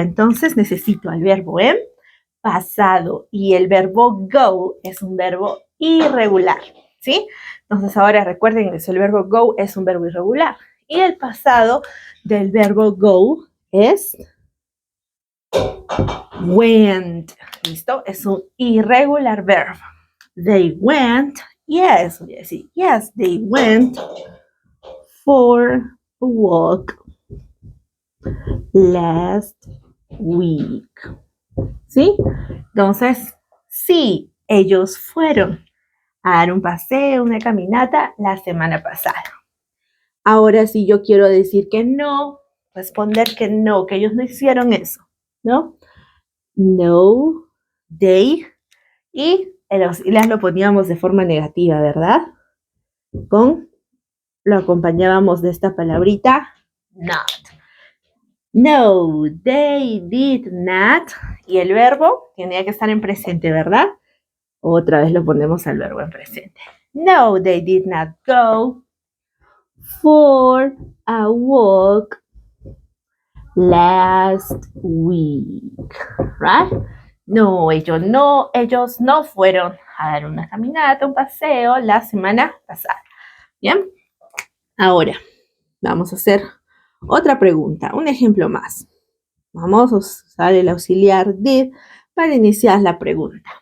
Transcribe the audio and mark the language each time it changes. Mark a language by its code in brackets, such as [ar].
[es] Entonces, necesito al verbo en pasado y el verbo go es un verbo irregular, ¿sí? Entonces, ahora recuerden que el verbo go es un verbo irregular y el pasado del verbo go es went. ¿Listo? Es un irregular verb. [en] They went, yes, [es] voy a decir, [en] yes, they went for a walk last week. [es] ¿Sí? Entonces, sí, ellos fueron a dar un paseo, una caminata la semana pasada. Ahora, si yo quiero decir que no, responder que no, que ellos no hicieron eso, ¿no? No, they, y el auxiliar lo poníamos de forma negativa, ¿verdad? Lo acompañábamos de esta palabrita, not. [en] No, they did not. [es] Y el verbo tenía que estar en presente, ¿verdad? Otra vez lo ponemos al verbo en presente. [en] No, they did not go for a walk last week, right? [es] No, ellos no fueron a dar una caminata, un paseo la semana pasada. Bien, ahora vamos a hacer otra pregunta, un ejemplo más. Vamos a usar el auxiliar did para iniciar la pregunta.